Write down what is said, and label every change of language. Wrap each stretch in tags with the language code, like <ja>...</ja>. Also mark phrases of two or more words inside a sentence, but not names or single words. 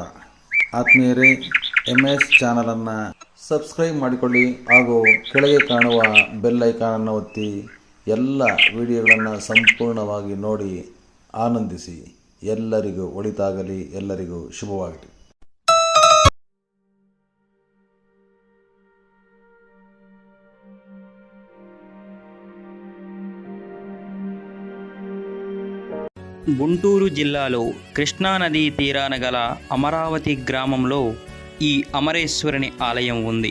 <kn>ಆತ್ಮೀಯರೇ, MS ಚಾನಲನ್ನು ಸಬ್ಸ್ಕ್ರೈಬ್ ಮಾಡಿಕೊಳ್ಳಿ ಹಾಗೂ ಕೆಳಗೆ ಕಾಣುವ ಬೆಲ್ ಐಕಾನನ್ನು ಒತ್ತಿ ಎಲ್ಲ ವಿಡಿಯೋಗಳನ್ನು ಸಂಪೂರ್ಣವಾಗಿ ನೋಡಿ ಆನಂದಿಸಿ. ಎಲ್ಲರಿಗೂ ಒಳಿತಾಗಲಿ, ಎಲ್ಲರಿಗೂ ಶುಭವಾಗಲಿ.</kn> <te>గుంటూరు జిల్లాలో కృష్ణానదీ తీరాన గల అమరావతి గ్రామంలో ఈ అమరేశ్వరుని ఆలయం ఉంది.</te>